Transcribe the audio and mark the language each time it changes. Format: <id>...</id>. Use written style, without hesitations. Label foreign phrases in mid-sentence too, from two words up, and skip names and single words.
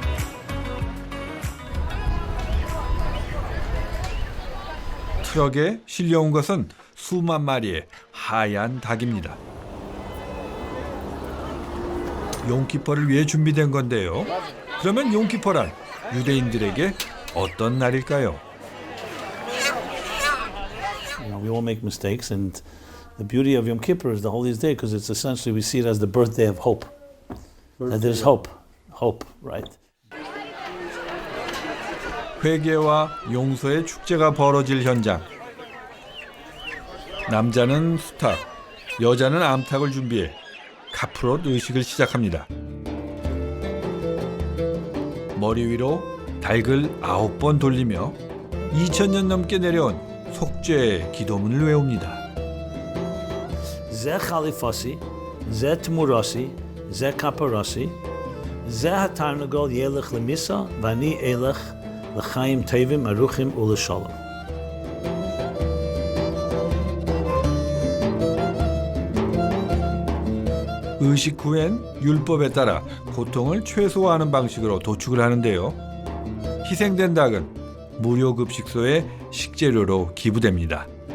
<ko>트럭에 실려온 것은 수만 마리의 하얀 닭입니다. 용키퍼를 위해 준비된 건데요. 그러면 용키퍼란 유대인들에게 어떤 날일까요?</ko> <en>We all make mistakes, and the beauty of Yom Kippur is the holiest day because it's essentially we see it as the birthday of hope. That there's hope, right?</en> <ko>회개와 용서의 축제가 벌어질 현장. 남자는 수탉, 여자는 암탉을 준비해 카프롯 의식을 시작합니다. 머리 위로 닭을 9번 돌리며 2000년 넘게 내려온 속죄의 기도문을 외웁니다.</ko> <he>זה חליפתי, זה תמורתי, זה כפרתי, זה התרנגול ילך למיתה, ואני אלך לחיים טובים ארוכים ולשלום.</he> <ko>의식 후엔 율법에 따라 고통을 최소화하는 방식으로 도축을 하는데요. 희생된 닭은 무료급식소의 식재료로 기부됩니다.</ko>